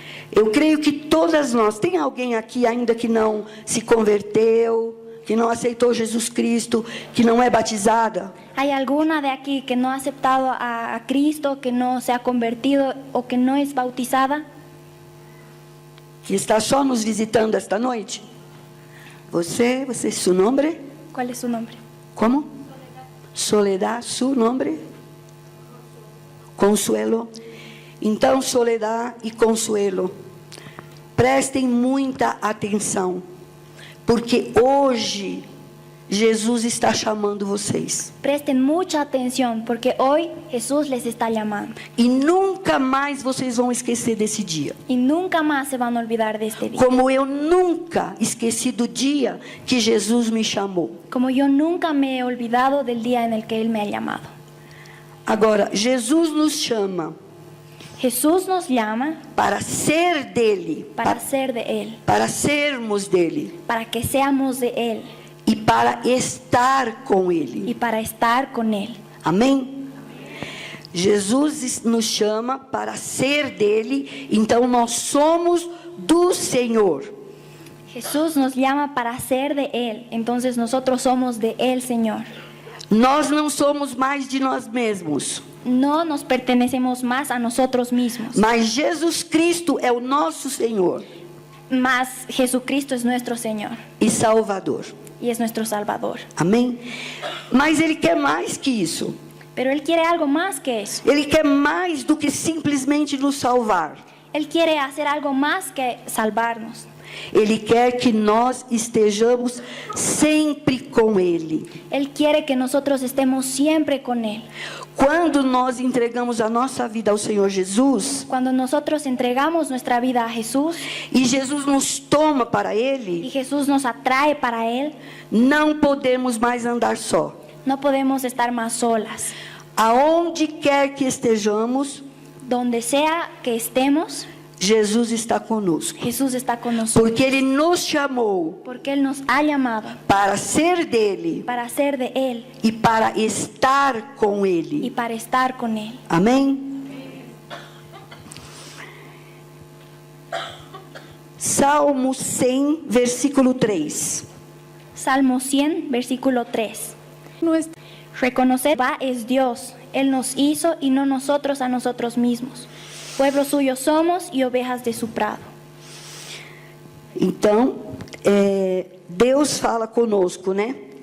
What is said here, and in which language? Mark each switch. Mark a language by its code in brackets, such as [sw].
[pt] Eu creio que todas nós, tem alguém aqui ainda que não se converteu, que não aceitou Jesus Cristo, que não é batizada? [es] ¿Hay alguna de aquí que no ha aceptado a Cristo, que no se ha convertido o que no es bautizada? [pt] Que está só nos visitando esta noite? Você, seu nome? [es] ¿Cuál es su nombre? [pt] Como? Soledad, [es] su [pt] nome? Consuelo. Então, Soledad e Consuelo, prestem muita atenção, porque hoje Jesus está chamando vocês. [es] Presten mucha atención porque hoy Jesús les está llamando. [pt] E nunca mais vocês vão esquecer desse dia. [es] Y nunca más se van a olvidar de este día. [pt] Como eu nunca esqueci do dia que Jesus me chamou. [es] Como yo nunca me he olvidado del día en el que Él me ha llamado. [pt] Agora, Jesus nos chama [es] Jesús nos llama [pt] para ser dele, [es] para ser de Él, [pt] para sermos dele [es] para que seamos de Él [pt] e para estar com ele. [es] y para estar con Él. [pt] Amém? Jesus nos chama para ser dele, então nós somos do Senhor. [es] Jesús nos llama para ser de Él, entonces nosotros somos de Él, Señor. [pt] Nós não somos mais de nós mesmos, [es] No nos pertenecemos más a nosotros mismos, [pt] mas Jesus Cristo é o nosso Senhor [es] más Jesucristo es nuestro Señor [pt] e Salvador. [es] y es nuestro Salvador. [pt] Amém? Mas Ele quer mais que isso. [es] Pero Él quiere algo más que eso. [pt] Ele quer mais do que simplesmente nos salvar. [es] Él quiere hacer algo más que salvarnos. [pt] Ele quer que nós estejamos sempre com Ele. [es] Él quiere que nosotros estemos siempre con Él. [pt] Quando nós entregamos a nossa vida ao Senhor Jesus, [es] Cuando nosotros entregamos nuestra vida a Jesús [pt] e Jesus nos toma para [es] y [pt] Ele, [es] Jesús nos atrae para Él, [pt] não podemos mais andar só. [es] no podemos estar más solas. [pt] Aonde quer que estejamos, [es] Donde sea que estemos, [pt] Jesus está conosco. [es] Jesús está con nosotros. [pt] Porque Ele nos chamou [es] Porque Él nos ha llamado [pt] para ser dele [es] para ser de Él [pt] e para estar com [es] y [pt] Ele. [es] para estar con Él. [pt] Amém? Salmo 100, versículo 3. [es] Salmo 100, versículo 3. Nuestra- Reconocer Jehová es Dios. Él nos hizo y no nosotros a nosotros mismos. Pueblo suyo somos y ovejas de su prado. [pt] Então, Deus fala conosco, né?